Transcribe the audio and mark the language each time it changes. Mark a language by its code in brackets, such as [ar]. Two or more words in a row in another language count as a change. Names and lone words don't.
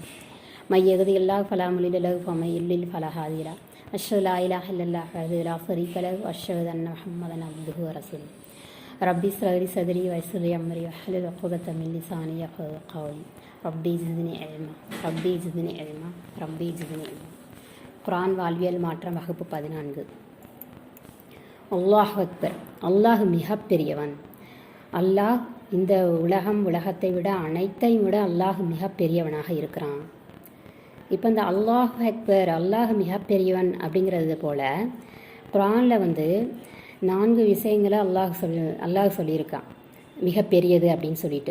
[ar] من يهده الله فلا مضل له ومن يضلل فلا هادي له. أشهد أن لا إله إلا الله وحده لا شريك له وأشهد أن محمدا عبده ورسوله. ربي اشرح لي صدري ويسر لي أمري واحلل عقدة من لساني يفقهوا قولي. ربي زدني علما ربي زدني علما ربي زدني علما. [ta] குர்ஆன் வாழ்வியல் மாற்றம் வகுப்பு 14. [ar] الله أكبر. [ta] அல்லாஹ் மிக பெரியவன். அல்லாஹ் இந்த உலகத்தை விட அனைத்தையும் விட அல்லாஹ் மிக பெரியவனாக இருக்கிறான். இப்போ இந்த [ar] الله أكبر, [ta] அல்லாஹ் மிக பெரியவன் அப்படிங்கிறது போல் குர்ஆனில் 4 விஷயங்களை அல்லாஹ் சொல்லியிருக்கான் மிக பெரியது அப்படின்னு சொல்லிட்டு.